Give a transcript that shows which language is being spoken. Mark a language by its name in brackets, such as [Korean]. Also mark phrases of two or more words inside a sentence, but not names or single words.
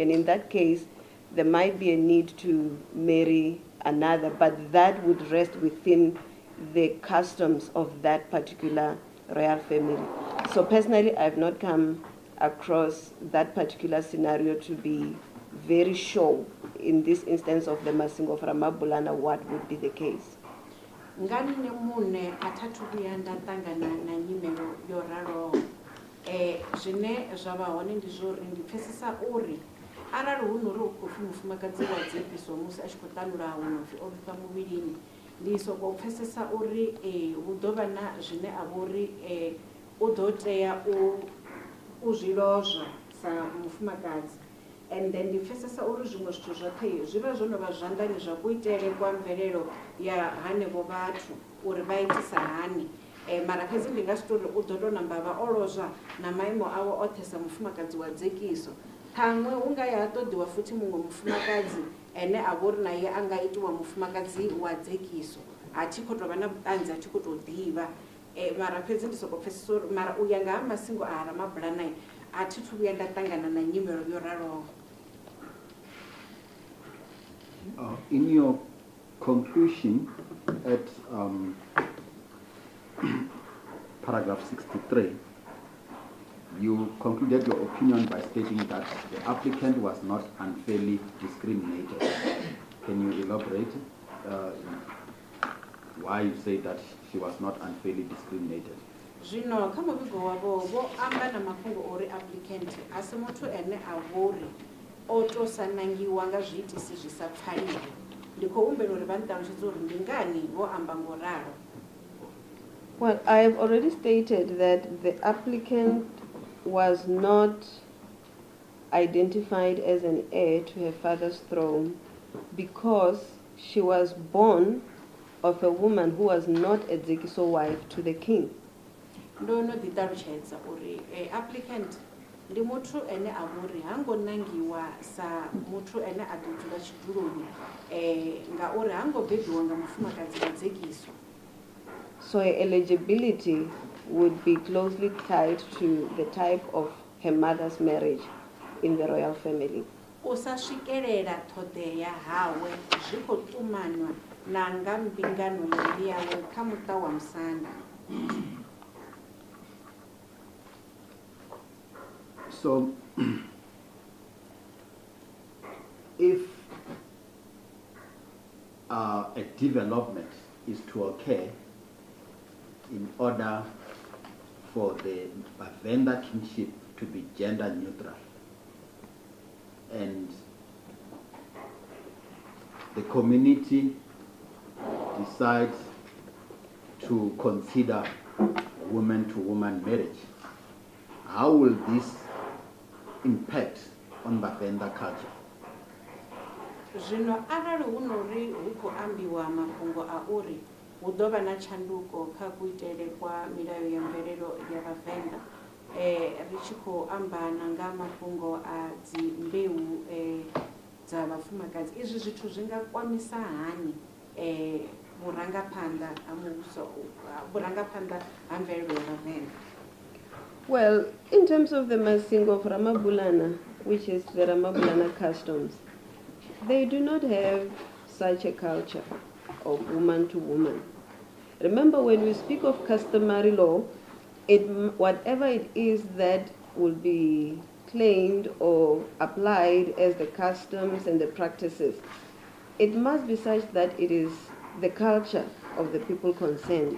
[English] And in that case, there might be a need to marry another, but that would rest within the customs of that particular royal family. So personally, I've not come across that particular scenario to be very sure in this instance of the Masindi Mphephu Ramabulana what would be the case. [Venda] Ngani ne mune athathu kuyanda tangana na nyimelo yo ralo zwine zwa vha hone ndi zwori ndi pfesesa uri arali hu nori u khou pfi mufumakadzi wa Zekiso musi a tshi khou ṱanula hu pfi o vhifha muvhilini, ndi sokou pfesesa uri hu ḓo vha na zwine a vhori u ḓo tea u zwi lozwa sa mufumakadzi. [English] And then [Venda] ndi pfesesa uri zwiṅwe zwithu zwoṱhe zwi vha zwo no vha zwanḓani zwa kuitele kwa mvelelo ya hanevho vhathu uri vha itisa hani. Mara fhedzi ndi nga si tori u ḓo tou namba vha o lozwa na maimo awe oṱhe sa mufumakadzi wa Zekiso. Ṱhaṅwe hu nga ya ha ṱoḓiwa futhi muṅwe mufumakadzi ene a vhori naye a nga itiwa mufumakadzi wa Zekiso, a thi khou tou vha na vhuṱanzi, a thi khou tou ḓivha. Mara fhedzi ndi sokou pfesesa uri mara u ya nga ha Masindi a Ramabulana a thi thu vhuya nda ṱangana na nyimelo yo raloho. [English] In your conclusion at paragraph 63, you concluded your opinion by stating that the applicant was not unfairly discriminated. Can you elaborate why you say that she was not unfairly discriminated? [Venda] Zwino kha muvhigo wavho vho amba na mafhungo ori applicant a si muthu ene a vhori o to sanangiwa nga zwiitisi zwi sa pfaliho. Ndi khou humbela uri vha nṱalutshedze uri ndi ngani vho amba ngoralo. [English] Well, I have already stated that the applicant was not identified as an heir to her father's throne because she was born of a woman who was not a Zekiso wife to the king. [Venda] ndo no ḓi ṱalutshedza uri applicant ndi muthu ene a vhori ha ngo nangiwa sa muthu ene a ḓo dzula tshiduloni ngauri ha ngo bebiwa nga mufumakadzi wa dzekiso. [English] So her eligibility would be closely tied to the type of her mother's marriage in the royal family. [Venda] U sa swikelela ṱhoḓea hawe zwi khou ṱumanwa na nga mbingano yawe kha muṱa wa musanda. [English] So, if a development is to occur in order for the Vhavenda kingship to be gender neutral, and the community decides to consider woman-to-woman marriage, how will this impact on Vhavenda culture? [Venda] Zwino arali hu nori hu khou ambiwa mafhungo a uri hu ḓo vha na tshanduko kha kuitele kwa milayo ya mvelelo ya Vhavenda, ri tshi khou amba na nga mafhungo a dzi mbeu dza vhafumakadzi, izwi zwithu zwi nga kwamisa hani vhurangaphanḓa ha muvhuso, vhurangaphanḓa ha mvelelo ya Vhavenda? [English] Well, in terms of the Masindi Ramabulana, which is the Ramabulana customs, they do not have such a culture of woman to woman. Remember, when we speak of customary law, whatever it is that will be claimed or applied as the customs and the practices, it must be such that it is the culture of the people concerned.